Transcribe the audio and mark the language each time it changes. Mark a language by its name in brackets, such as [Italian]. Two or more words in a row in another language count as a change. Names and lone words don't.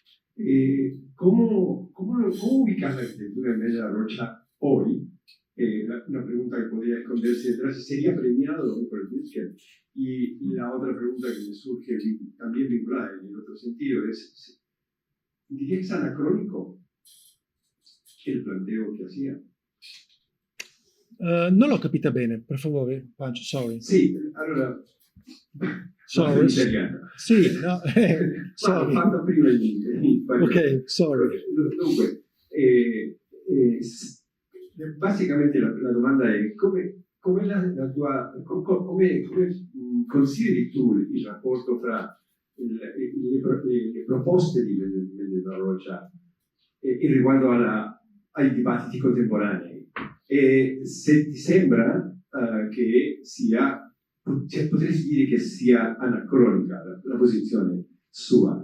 [Spanish] ¿Cómo ubicás la arquitectura de Mendes da Rocha hoy? Una pregunta que podría esconderse detrás, ¿sería premiado por el Pritzker? Y la otra pregunta que me surge, también vinculada en el otro sentido, es, ¿diría que es anacrónico el planteo que hacía? [Italian] Non l'ho capita bene, per favore, Pancio, sorry. Sì, allora... Sorry. Italiano. Sì, no, sorry. L'ho fatto prima in spagnolo. Ok, sorry. Dunque, basicamente la domanda è come consideri tu il rapporto fra le proposte di Mendes da Rocha in riguardo ai dibattiti contemporanei, e se ti sembra che sia, cioè, potresti dire che sia anacronica la posizione sua?